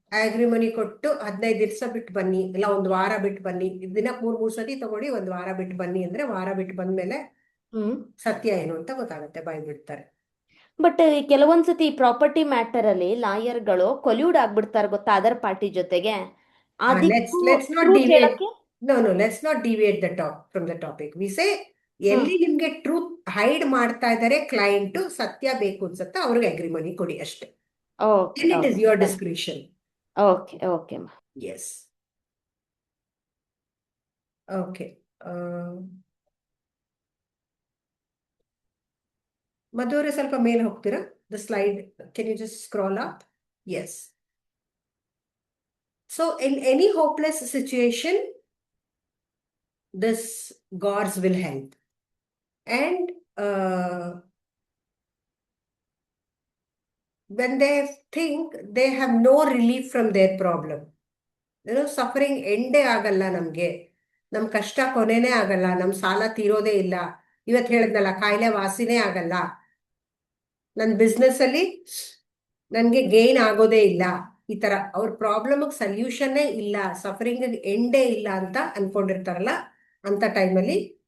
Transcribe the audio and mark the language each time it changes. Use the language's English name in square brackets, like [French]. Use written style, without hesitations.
[Kannada] ಅಗ್ರಿಮನಿ ಕೊಟ್ಟು 15 ದಿವಸ ಬಿಟ್ಟು ಬನ್ನಿ, ಇಲ್ಲ ಒಂದು ವಾರ ಬಿಟ್ಟು ಬನ್ನಿ. ದಿನಕ್ಕೆ 3 ಸತಿ ತಗೊಳ್ಳಿ, ಒಂದು ವಾರ ಬಿಟ್ಟು ಬನ್ನಿ ಅಂದ್ರೆ ವಾರ ಬಿಟ್ಟು ಬಂದ್ಮೇಲೆ ಸತ್ಯ ಏನು ಅಂತ ಗೊತ್ತಾಗುತ್ತೆ, ಬಾಯ್ ಬಿಡ್ತಾರೆ. ಬಟ್ ಕೆಲವೊಂದ್ಸತಿ ಪ್ರಾಪರ್ಟಿ ಮ್ಯಾಟರ್ ಅಲ್ಲಿ ಲಾಯರ್ಗಳು ಕೊಲ್ಯೂಡ್ ಆಗ್ಬಿಡ್ತಾರೆ ಗೊತ್ತಾ, ಅದರ್ ಪಾರ್ಟಿ ಜೊತೆಗೆ. [English] let's not deviate. No, let's not deviate from the topic. We say [Kannada] ಎಲ್ಲಿ ನಿಮ್ಗೆ ಟ್ರೂತ್ ಹೈಡ್ ಮಾಡ್ತಾ ಇದ್ದಾರೆ ಕ್ಲೈಂಟ್, ಸತ್ಯ ಬೇಕು ಅನ್ಸುತ್ತೆ ಅವ್ರಿಗೆ ಅಗ್ರಿಮನಿ ಕೊಡಿ ಅಷ್ಟೇ. [English] And it is your discretion. Okay okay Yes. Okay. [Kannada] ಮಧು ಅವರೇ ಸ್ವಲ್ಪ ಮೇಲೆ ಹೋಗ್ತೀರಾ? [English] The slide, can you just scroll up? Yes. So in any hopeless situation, this gods will help. And when they think they have no relief from their problem, [Kannada] suffering ಎಂಡೇ ಆಗಲ್ಲ ನಮ್ಗೆ, ನಮ್ ಕಷ್ಟ ಕೊನೆನೇ ಆಗಲ್ಲ, ನಮ್ ಸಾಲ ತೀರೋದೇ ಇಲ್ಲ, ಇವತ್ತು ಹೇಳಿದ್ನಲ್ಲ ಕಾಯಿಲೆ ವಾಸಿನೇ ಆಗಲ್ಲ, ನನ್ನ ಬಿಸ್ನೆಸ್ ಅಲ್ಲಿ ನನ್ಗೆ ಗೇನ್ ಆಗೋದೇ ಇಲ್ಲ, ಈ ತರ ಅವ್ರ ಪ್ರಾಬ್ಲಮ್ ಸಲ್ಯೂಷನ್ನೇ ಇಲ್ಲ, ಸಫರಿಂಗ್ ಎಂಡೇ ಇಲ್ಲ ಅಂತ ಅನ್ಕೊಂಡಿರ್ತಾರಲ್ಲ, ಅಂತ ಟೈಮಲ್ಲಿ